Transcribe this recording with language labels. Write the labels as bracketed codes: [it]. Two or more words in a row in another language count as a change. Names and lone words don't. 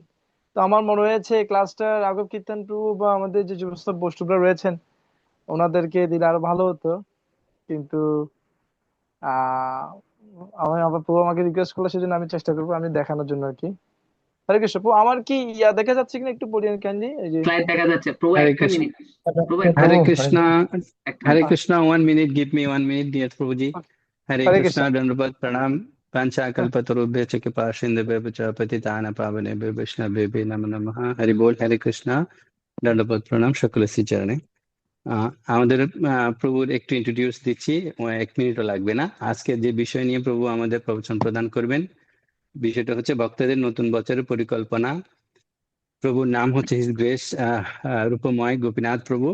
[bn] তো আমার মনে হয়েছে ক্লাসটা রাঘব কীর্তন প্রভু বা আমাদের যে সমস্ত বৈষ্ণবরা রয়েছেন ওনাদেরকে দিলে আরো ভালো হতো, কিন্তু আহ আমি আমার প্রভু আমাকে রিকোয়েস্ট করলো, সেজন্য আমি চেষ্টা করবো আমি দেখানোর জন্য আর কি। হরে কৃষ্ণ প্রভু, আমার কি দেখা যাচ্ছে কিনা একটু পড়িয়ে ক্যান্ডি এই যে। স্লাইড দেখা যাচ্ছে প্রভু, [sa] Hare [bn] একটা [sa] Krishna. [bn] মিনিট। প্রভু একটা প্রভু [sa] Hare [bn] মিনিট, [sa] হরে Krishna. [bn] একটা [sa] Hare [bn] মিনিট। [en] Krishna. 1 minute. Give me 1 minute, dear Prabhuji. [sa] Hare হরে কৃষ্ণ। कृष्ण। दण्डवत् प्रणाम. पञ्चकल्पतरुभ्य कृपासिन्धुभ्यो पतितानां पावनेभ्यो वैष्णवेभ्यो नमो नमः. हरे बोल। हरे कृष्ण। दण्डवत् प्रणाम. [bn] সকলের চরণে। আমাদের প্রভুর একটু ইন্ট্রোডিউস দিচ্ছি, 1 মিনিটও লাগবে না। আজকে যে বিষয় নিয়ে প্রভু আমাদের প্রবচন প্রদান করবেন, বিষয়টা হচ্ছে ভক্তদের নতুন বছরের পরিকল্পনা। প্রভুর নাম হচ্ছে [en] His Grace [bn] রূপময় গোপীনাথ প্রভু।